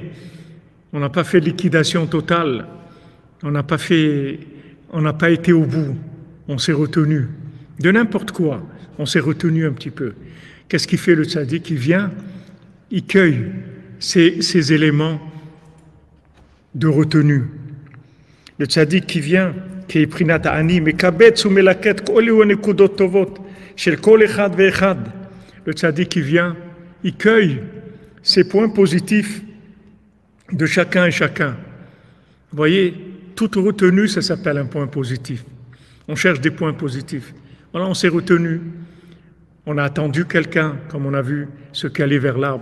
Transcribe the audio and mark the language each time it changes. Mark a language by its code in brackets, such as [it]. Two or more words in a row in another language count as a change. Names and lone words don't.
[fr] On n'a pas fait liquidation totale, on n'a pas été au bout, on s'est retenu. De n'importe quoi, on s'est retenu un petit peu. Qu'est-ce qu'il fait le tzaddik? Il vient, il cueille ces éléments de retenue. Le tzaddik qui vient, qui est [he] prinat ani, מקבץ או מלקט כל נקודות טובות של כל אחד ואחד. [fr] Le tzaddik qui vient, il cueille ces points positifs de chacun et chacun. Vous voyez, toute retenue, ça s'appelle un point positif. On cherche des points positifs. Voilà, on s'est retenu. On a attendu quelqu'un, comme on a vu ceux qui allaient vers l'arbre.